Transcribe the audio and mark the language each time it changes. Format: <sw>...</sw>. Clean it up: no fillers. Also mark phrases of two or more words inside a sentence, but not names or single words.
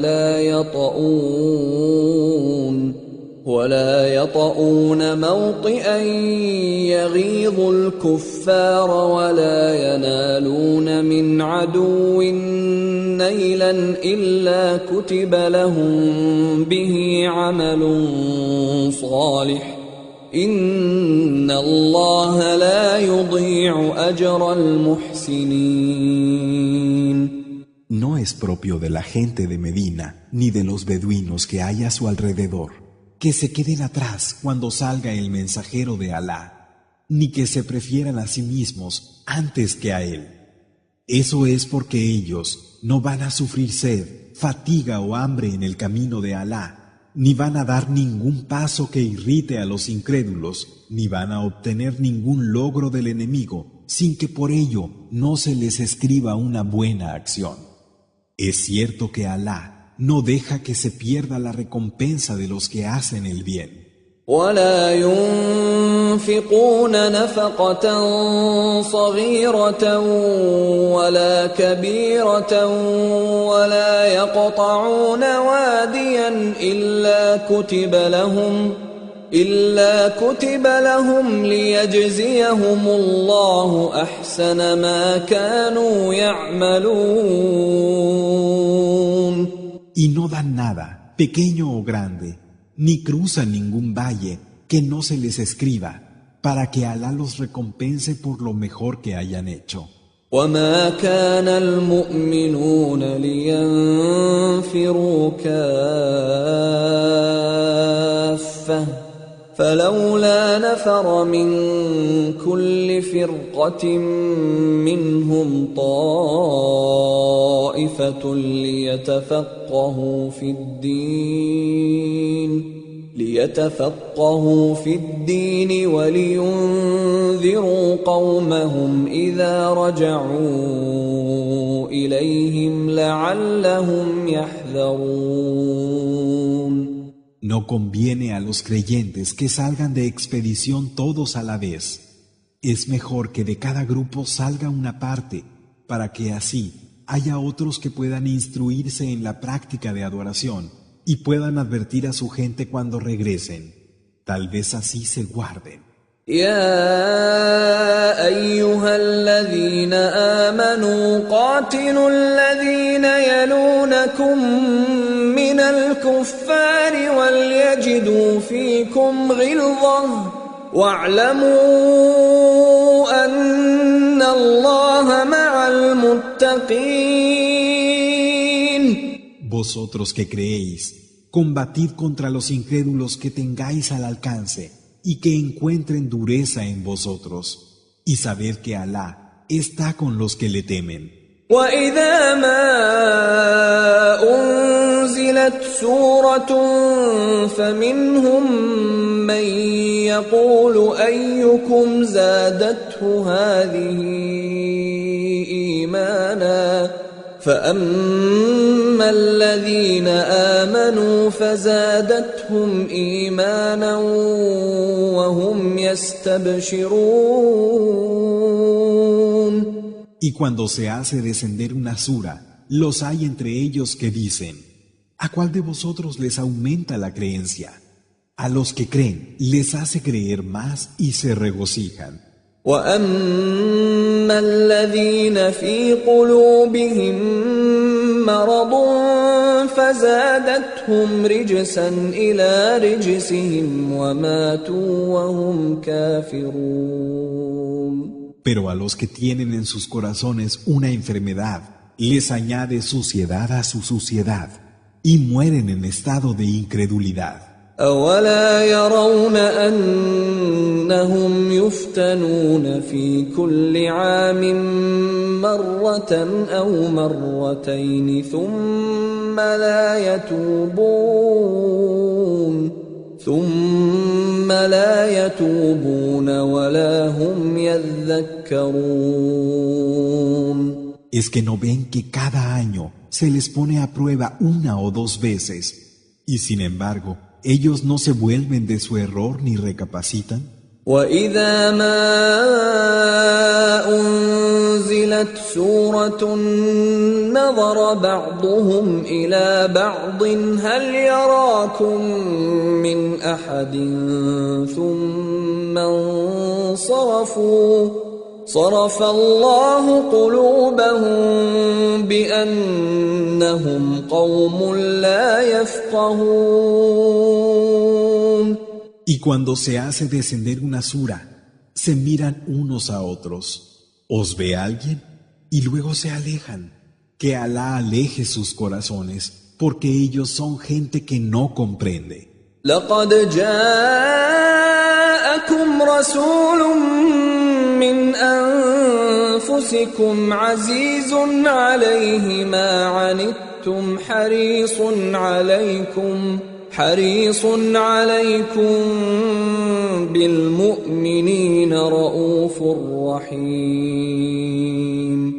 <ar>ولا يطؤون موطئا يغيظ الكفار ولا ينالون من عدو نيلا إلا كتب لهم به عمل صالح إن الله لا يضيع أجر المحسنين.</ar> <es>No es propio de la gente de Medina ni de los beduinos que hay a su alrededor que se queden atrás cuando salga el mensajero de Alá, ni que se prefieran a sí mismos antes que a él. Eso es porque ellos no van a sufrir sed, fatiga o hambre en el camino de Alá, ni van a dar ningún paso que irrite a los incrédulos, ni van a obtener ningún logro del enemigo, sin que por ello no se les escriba una buena acción. Es cierto que Alá no deja que se pierda la recompensa de los que hacen el bien.</es> <ar>ولا ينفقون نفقة صغيرة ولا كبيرة ولا يقطعون واديا إلا كتب لهم ليجزيهم الله أحسن ما كانوا يعملون.</ar> <es>Y no dan nada, pequeño o grande, ni cruzan ningún valle que no se les escriba, para que Alá los recompense por lo mejor que hayan hecho.</es> <ar>وما كان المؤمنون لينفروا كافة فلولا نفر من كل فرقة منهم طائفة ليتفقهوا في الدين ولينذروا قومهم إذا رجعوا إليهم لعلهم يحذرون.</ar> <es>No conviene a los creyentes que salgan de expedición todos a la vez. Es mejor que de cada grupo salga una parte, para que así haya otros que puedan instruirse en la práctica de adoración y puedan advertir a su gente cuando regresen. Tal vez así se guarden.</es> <ar>يا أيها الذين آمنوا قاتلوا الذين يلونكم من الكفار وليجدوا فيكم غلظة واعلموا أن الله مع المتقين.</ar> <es>Vosotros que creéis, combatid contra los incrédulos que tengáis al alcance y que encuentren dureza en vosotros, y sabed que Alá está con los que le temen.</es> <ar>وإذا ما أنزلت سورة فمنهم من يقول أيكم زادته هذه إيمانا فأما الذين آمنوا فزادتهم إيمانا وهم يستبشرون.</ar> <es>Y cuando se hace descender una sura, los hay entre ellos que dicen: ¿a cuál de vosotros les aumenta la creencia? A los que creen les hace creer más y se regocijan.</es> <ar>وأما الذين في قلوبهم مرض فزادتهم رجسا إلى رجسهم وماتوا وهم كافرون.</ar> <es>Pero a los que tienen en sus corazones una enfermedad, les añade suciedad a su suciedad y mueren en estado de incredulidad.</es> <ar>أولا يرون أنهم يفتنون في كل عام مرة أو مرتين ثم لا يتوبون ولا هم يذكرون.</ar> <es>¿Es que no ven que cada año se les pone a prueba una o dos veces y sin embargo ellos no se vuelven de su error ni recapacitan?</es> <ar>وإذا ما أنزلت سورة نظر بعضهم إلى بعض هل يراكم من أحد ثم انصرفوا صرف الله قلوبهم بأنهم قوم لا يفقهون.</ar> <es>Y cuando se hace descender una sura, se miran unos a otros. ¿Os ve alguien? Y luego se alejan. Que Alá aleje sus corazones, porque ellos son gente que no comprende.</es> <ar>لقد جاءكم رسول من أنفسكم عزيز عليه ما عنتم حريص عليكم بالمؤمنين رؤوف رحيم.</ar>